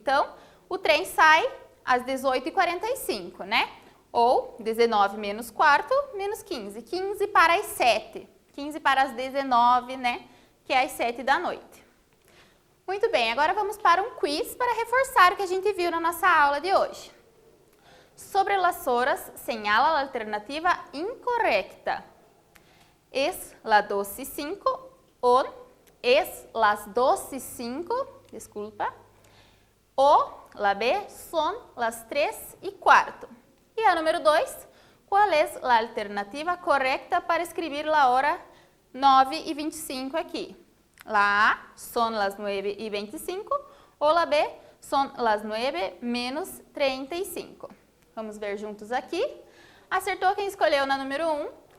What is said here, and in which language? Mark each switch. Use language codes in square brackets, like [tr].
[pt] Então, o trem sai às 18h45, né? Ou 19 menos quarto menos 15. 15 para as 7. 15 para as 19, né? Que é às 7 da noite. Muito bem, agora vamos para um quiz para reforçar o que a gente viu na nossa aula de hoje. [es] Sobre las horas, señala [pt] a alternativa incorrecta. [es] Es las 12:05 o es las 12:05, [pt] desculpa, [es] o la B son las 3:15. [pt] E a número 2, qual é a alternativa correta para escrever a hora 9:25 aqui? [es] La A son las 9:25 ou la B son las 9 menos 35. [pt] Vamos ver juntos aqui. Acertou quem escolheu na número 1.